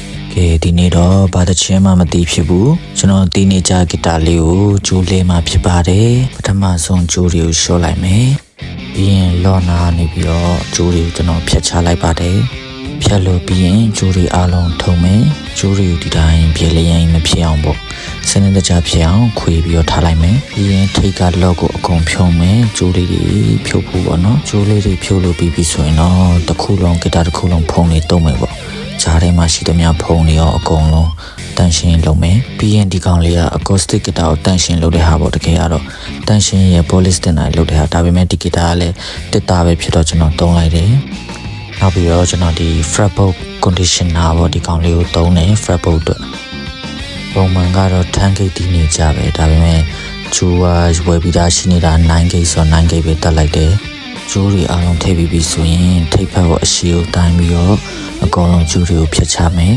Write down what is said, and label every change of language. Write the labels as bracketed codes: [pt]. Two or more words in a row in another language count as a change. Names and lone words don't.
[my] ကဲဒီနေ့တော့ဘာတစ်ချင်းမှမသိဖြစ်ဘူးကျွန်တော်ဒီနေ့ကြာဂီတာလေးကိုဂျိုးလေးမှဖြစ်ပါတယ်ပထမဆုံးဂျိုးတွေကိုရှော့လိုက်မယ်ပြီးရင်လော့နာနေပြီးတော့ဂျိုးတွေကိုကျွန်တော်ဖြတ်ချလိုက်ပါတယ်ဖြတ်လို့ပြီးရင်ဂျိုးတွေအားလုံးထုံမယ်ဂျိုးတွေကိုဒီတိုင်းပြေလျင်မဖြစ်အောင်ပေါ့စနစ်တကျဖြစ်အောင်ခွေပြီးတော့ထားလိုက်မယ်ပြီးရင်ထိတ်ကလော့ကိုအ ကုန်ဖြုံမယ်ဂျိုးလေးတွေဖြုတ်ဖို့ပေါ့နော်ဂျိုးလေးတွေဖြုတ်လို့ပြီးပြီဆိုရင်တော့တစ်ခုလုံးဂီတာတစ်ခုလုံးဖုံးနေတုံးမယ်ပေါ့ဂျားထဲမှာရှိသမျှဖုံးတွေရောအကုန်လုံးတန်ရှင်းလုပ်မယ်ပြီးရင်ဒီကောင်လေးက [en] acoustic guitar [my] ကိုတန်ရှင်းလုပ်တဲ့ဟာပေါ့တကယ်ကတော့တန်ရှင်းရဲ့ polish တင် တာလုပ်တဲ့ဟာဒါပေမဲ့ဒီ guitar ကလည်းတစ်တာပဲဖြစ်တော့ကျွန်တော်သုံးလိုက်တယ်နောက်ပြီးတော့ကျွန်တော်ဒီ [en] fretboard conditioner [my] ပေါ့ဒီကောင်လေးကိုသုံးတယ် fretboard အတွက်ပုံမှန်ကတော့10 gauge တီးနေကြပဲဒါပေမဲ့ဂျိုးဝယ်ပြီးသားရှိ နေတာ9 gauge ဆို9 gauge ပဲတက်လိုက်တယ်ဂျိုးတွေအားလုံးထည့်ပြီးပြီဆိုရင်ထိပ်ဖက်ကိုအရှိကိုတိုင်းပြီးတော့အကောင်လုံးဂျိုးတွေကိုဖြတ်ချမယ်